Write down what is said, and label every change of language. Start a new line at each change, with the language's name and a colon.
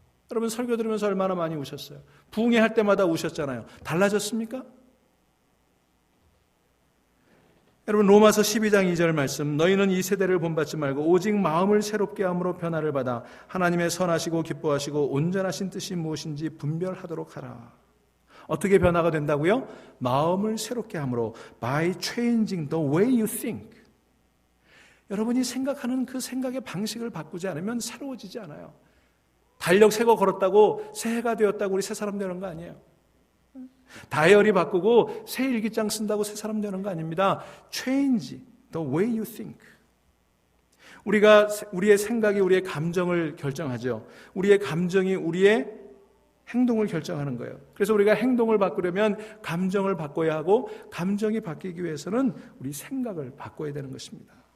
Korean: 여러분, 설교 들으면서 얼마나 많이 우셨어요? 부흥회 할 때마다 우셨잖아요. 달라졌습니까? 여러분, 로마서 12장 2절 말씀, 너희는 이 세대를 본받지 말고 오직 마음을 새롭게 함으로 변화를 받아 하나님의 선하시고 기뻐하시고 온전하신 뜻이 무엇인지 분별하도록 하라. 어떻게 변화가 된다고요? 마음을 새롭게 함으로,
English: by changing the way you think.
Korean: 여러분이 생각하는 그 생각의 방식을 바꾸지 않으면 새로워지지 않아요. 달력 새 거 걸었다고 새해가 되었다고 우리 새 사람 되는 거 아니에요. 다이어리 바꾸고 새 일기장 쓴다고 새 사람 되는 거 아닙니다.
English: Change the way you think.
Korean: 우리의 생각이 우리의 감정을 결정하죠. 우리의 감정이 우리의 행동을 결정하는 거예요. 그래서 우리가 행동을 바꾸려면 감정을 바꿔야 하고, 감정이 바뀌기 위해서는 우리 생각을 바꿔야 되는 것입니다.